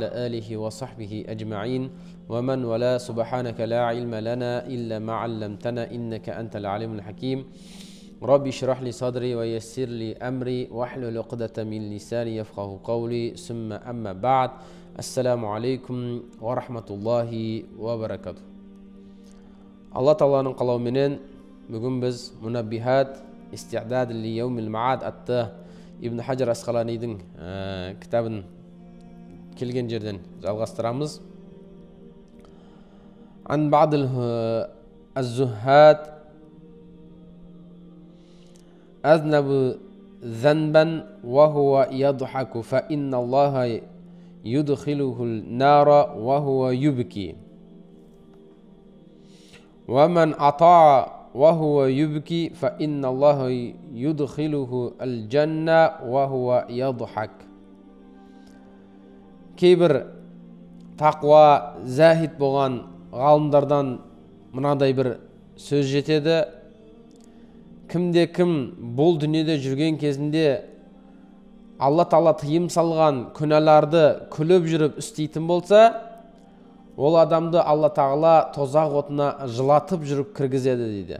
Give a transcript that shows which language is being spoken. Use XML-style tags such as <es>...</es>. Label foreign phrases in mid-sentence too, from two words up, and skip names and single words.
<ar>آله وصحبه أجمعين ومن ولا سبحانك لا علم لنا إلا ما علمتنا إنك أنت العليم الحكيم ربي اشرح لي صدري ويسر لي أمري واحلل عقدة من لساني يفقه قولي ثم أما بعد السلام عليكم ورحمة الله وبركاته الله تعالى قالوا منين</ar> <kk>Бүгін біз</kk> <ar>منبهات استعداد ليوم المعاد</ar> <kk>атты Ибн Хаджар Асқаланидың кітабын келген жерден жалғастырамыз.</kk> <ar>عن بعض الزهاد أذنب ذنبا وهو يضحك فإن الله يدخله النار وهو يبكي ومن أطاع وهو يبكي فإن الله يدخله الجنة وهو يضحك.</ar> <kk>Кейбір тақуа зәһид болған ғалымдардан мынадай бір сөз жетеді. Кімде-кім бұл дүниеде жүрген кезінде Алла Тағала тыйым салған күнәларды күліп жүріп істейтін болса, ол адамды Алла Тағала тозақ отына жылатып жүріп кіргізеді дейді.</kk>